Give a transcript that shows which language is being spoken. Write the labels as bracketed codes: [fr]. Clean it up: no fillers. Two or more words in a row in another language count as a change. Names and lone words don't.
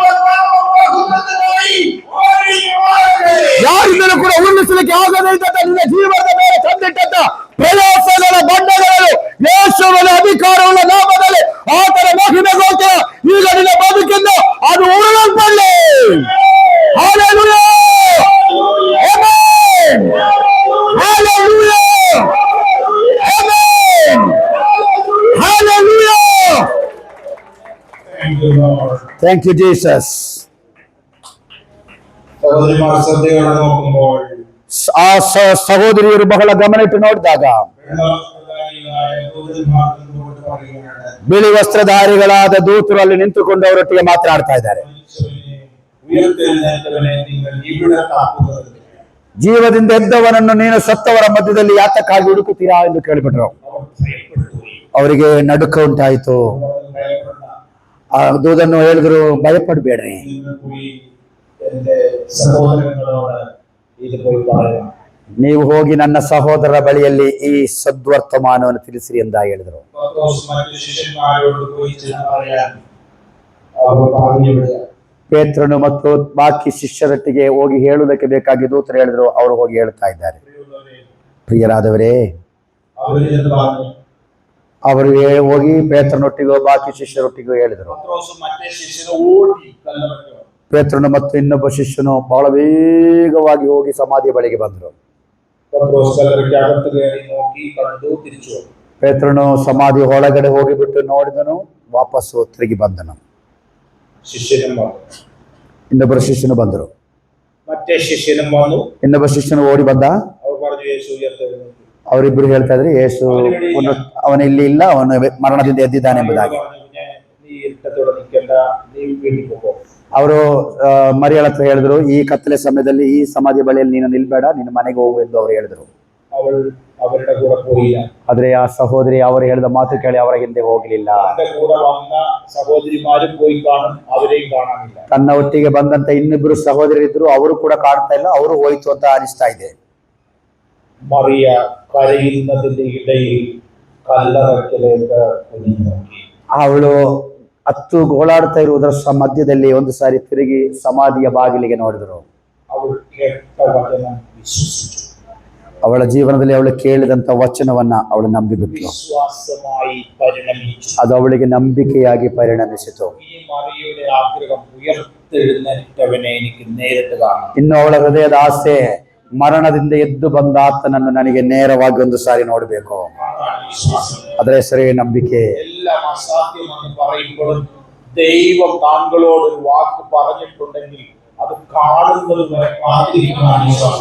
[kn] ಯಾರಿಂದಲೂ ಕೂಡ ಉರುಳಿಸಲಿಕ್ಕೆ ಆಗದೇ ಇದ್ದಂತ ನಿನ್ನ ಜೀವನದ ಮೇಲೆ ತಂದಿಟ್ಟಂತ ಪ್ರಯಾಸಗಳ ಬಂಡಗಳನ್ನು ಯೇಸುವಿನ ಅಧಿಕಾರವುಳ್ಳ ನಾಮದಲ್ಲಿ ಆತನ ಮಹಿಮೆಗೋಸ್ಕರ ಈಗ ನಿನ್ನ ಬದುಕಿಂದ ಅದು ಉರುಳಲ್ಪಡಲಿ. ಹಲ್ಲೆಲೂಯಾ, ಆಮೆನ್, ಹಲ್ಲೆಲೂಯಾ, ಆಮೆನ್, ಹಲ್ಲೆಲೂಯಾ. [en] Thank you, Lord. Thank you Jesus. [ml] സഹോദരിമാർ ശ്രദ്ധയോടെ നോക്കുമ്പോൾ [kn] ಆ ಸಹೋದರಿಯರು ಬಹಳ ಗಮನ ಇಟ್ಟು ನೋಡಿದಾಗ ಬಿಳಿ ವಸ್ತ್ರಧಾರಿಗಳಾದ ದೂತರು ಅಲ್ಲಿ ನಿಂತುಕೊಂಡು ಅವರೊಟ್ಟಿಗೆ ಮಾತನಾಡ್ತಾ ಇದ್ದಾರೆ. [ml] ഉയർത്തെഴുന്നേറ്റവനെ നിങ്ങൾ ഇവിടെ കാക്കുന്നത്. [kn] ಜೀವದಿಂದ ಎದ್ದವನನ್ನು ನೀನು ಸತ್ತವರ ಮಧ್ಯದಲ್ಲಿ ಯಾತಕ್ಕಾಗಿ ಹುಡುಕುತ್ತೀರಾ ಎಂದು ಕೇಳಿಬಿಟ್ರು. [ml] അവർ ഭയപ്പെട്ടുപോയി. [kn] ಅವರಿಗೆ ನಡುಕ ಉಂಟಾಯಿತು. ಆ ದೂತನ್ನು ಹೇಳಿದ್ರು, ಭಯಪಡಬೇಡ್ರಿ, [ml] നിങ്ങൾ പോയി എന്റെ സഹോദരങ്ങളോട് ഇത് പോയി പറയാം. [kn] ನೀವು ಹೋಗಿ ನನ್ನ ಸಹೋದರರ ಬಳಿಯಲ್ಲಿ ಈ ಸದ್ವರ್ತಮಾನವನ್ನು ತಿಳಿಸಿರಿ ಎಂದ ಹೇಳಿದರು. [ml] പത്രോസ് മറ്റു ശിഷ്യന്മാരോട് പോയി ചെന്ന് പറയാൻ അവർ പറഞ്ഞു വിടുക. [kn] ಪೇತ್ರನು ಮತ್ತು ಬಾಕಿ ಶಿಷ್ಯರೊಟ್ಟಿಗೆ ಹೋಗಿ ಹೇಳುವುದಕ್ಕೆ ಬೇಕಾಗಿ ದೂತರು ಹೇಳಿದ್ರು. ಅವರು ಹೋಗಿ ಹೇಳುತ್ತಾ ಇದ್ದಾರೆ. ಪ್ರಿಯರಾದವರೇ, [ml] ಅವರು ചെന്ന് പറഞ്ഞു. [kn] ಅವರು ಹೋಗಿ ಪೇತ್ರನೊಟ್ಟಿಗೂ ಬಾಕಿ ಶಿಷ್ಯರೊಟ್ಟಿಗೂ ಹೇಳಿದರು. [ml] പത്രോസും മറ്റേ ശിഷ്യനും ഓടി കല്ലറയ്ക്ക്. [kn] ಪೇತ್ರನು ಮತ್ತು ಇನ್ನೊಬ್ಬ ಶಿಷ್ಯನು ಬಹಳ ವೇಗವಾಗಿ ಹೋಗಿ ಸಮಾಧಿಯ ಬಳಿಗೆ ಬಂದರು. [ml] പത്രോസ് കല്ലറയ്ക്ക് അകത്ത് കയറി നോക്കി കണ്ടു, തിരിച്ചു വന്നു. [kn] ಪೇತ್ರನು ಸಮಾಧಿ ಒಳಗಡೆ ಹೋಗಿಬಿಟ್ಟು ನೋಡಿದನು, ವಾಪಸ್ಸು ತಿರುಗಿ ಬಂದನು. [ml] ശിഷ്യനും വന്നു. [kn] ಇನ್ನೊಬ್ಬರ ಶಿಷ್ಯನು ಬಂದರು. [ml] മറ്റേ ശിഷ്യനും വന്നു. [kn] ಇನ್ನೊಬ್ಬ ಶಿಷ್ಯನು ಓಡಿ ಬಂದ. [ml] അവർ പറഞ്ഞു, യേശു ഉയർത്തെഴുന്നേറ്റു. [kn] ಅವರಿಬ್ಬರು ಹೇಳ್ತಾ ಇದ್ರು, ಯೇಸು ಅವನು ಇಲ್ಲಿ ಇಲ್ಲ, ಅವನು ಮರಣದಿಂದ ಎದ್ದಿದ್ದಾನೆ ಎಂಬುದಾಗಿ. [ml] നീ ഇരുട്ടത്തോടെ നിൽക്കണ്ട, നീ വീട്ടിൽ പോകോ. [kn] ಅವರು ಮರಿಯಳ ಹತ್ರ ಹೇಳಿದ್ರು, ಈ ಕತ್ತಲೆ ಸಮಯದಲ್ಲಿ ಈ ಸಮಾಧಿ ಬಳಿಯಲ್ಲಿ ನೀನು ನಿಲ್ಬೇಡ, ನಿನ್ನ ಮನೆಗೆ ಹೋಗು ಎಂದು ಅವರು ಹೇಳಿದ್ರು. [ml] അവൾ അവരുടെ കൂടെ പോയില്ല. [kn] ಆದ್ರೆ ಆ ಸಹೋದರಿ ಅವರು ಹೇಳಿದ ಮಾತು ಕೇಳಿ ಅವರ ಹಿಂದೆ ಹೋಗಲಿಲ್ಲ. [ml] തന്റെ കൂടെ വന്ന സഹോദരിമാരും പോയി കാണും, അവരെയും കാണാനില്ല. [kn] ತನ್ನ ಒಟ್ಟಿಗೆ ಬಂದಂತ ಇನ್ನಿಬ್ಬರು ಸಹೋದರಿದ್ರು, ಅವರು ಕೂಡ ಕಾಣ್ತಾ ಇಲ್ಲ, ಅವರು ಹೋಯ್ತು ಅಂತ ಅನಿಸ್ತಾ ಇದೆ. [ml] മറിയ കരയുന്നതിന്റെ ഇടയിൽ കല്ലറയ്ക്കലേക്ക് കുനിഞ്ഞു നോക്കി. [kn] ಅವಳು ಹತ್ತು ಗೋಳಾಡ್ತಾ ಇರುವುದರ ಮಧ್ಯದಲ್ಲಿ ಒಂದು ಸಾರಿ ತಿರುಗಿ ಸಮಾಧಿಯ ಬಾಗಿಲಿಗೆ ನೋಡಿದ್ರು. [ml] അവൾ കേട്ട വചനം വിശ്വസിച്ചു. [kn] ಅವಳ ಜೀವನದಲ್ಲಿ ಅವಳು ಕೇಳಿದಂತ ವಚನವನ್ನ ಅವಳು ನಂಬಿಬಿಟ್ಲು. [ml] വിശ്വാസമായി പരിണമിച്ചു. [kn] ಅದು ಅವಳಿಗೆ ನಂಬಿಕೆಯಾಗಿ ಪರಿಣಮಿಸಿತು. [ml] ഈ മറിയയുടെ ആഗ്രഹം, ഉയർത്തെഴുന്നേറ്റവനെ എനിക്ക് നേരിട്ട് കാണണം. [kn] ಇನ್ನು ಅವಳ ಹೃದಯದ ಆಸೆ, ಮರಣದಿಂದ ಎದ್ದು ಬಂದ ಆತನನ್ನು ನನಗೆ ನೇರವಾಗಿ ಒಂದು ಸಾರಿ ನೋಡಬೇಕು. ಅದರ ಹೆಸರೇ ನಂಬಿಕೆ. [ml] എല്ലാം അസാധ്യമെന്ന് പറയുമ്പോഴും ദൈവം താങ്കളോട് ഒരു വാക്ക് പറഞ്ഞിട്ടുണ്ടെങ്കിൽ അത് കാണുന്നത് വരെ കാത്തിരിക്കുന്നതാണ് വിശ്വാസം.